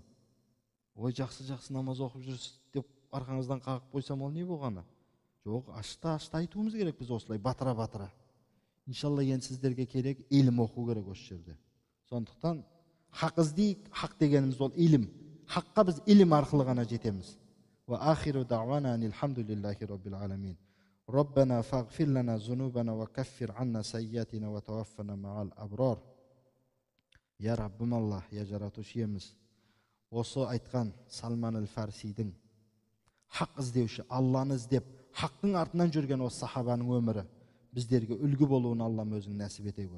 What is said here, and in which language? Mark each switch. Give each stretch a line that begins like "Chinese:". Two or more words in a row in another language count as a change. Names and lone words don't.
Kazakh: Ой, жақсы намаз оқып жүрсіз деп арқаңыздан қағып қойсам ол не болғаны? Жоқ, ашта айтуымыз керек біз осылай батыра. Иншалла енді сіздерге керек илім оқу керек осы жерде. Сондықтан хақ іздейік, хақ дегеніміз ол илім. Хаққа біз илім арқылы ғана жетеміз.
Arabic: وآخر دعوانا الحمد لله رب العالمين. ربنا فاغفر لنا ذنوبنا وكفر عنا سيئاتنا وتوفنا مع الأبرار.
Kazakh: Я Раббым Аллах, я жаратушы иеміз. Осы айтқан Салман әл-Фарсидің хақ іздеуші, Алланы іздеп, хақтың артынан жүрген осы сахабаның өмірі біздерге үлгі болуын Аллам өзің нәсіп ете гөр.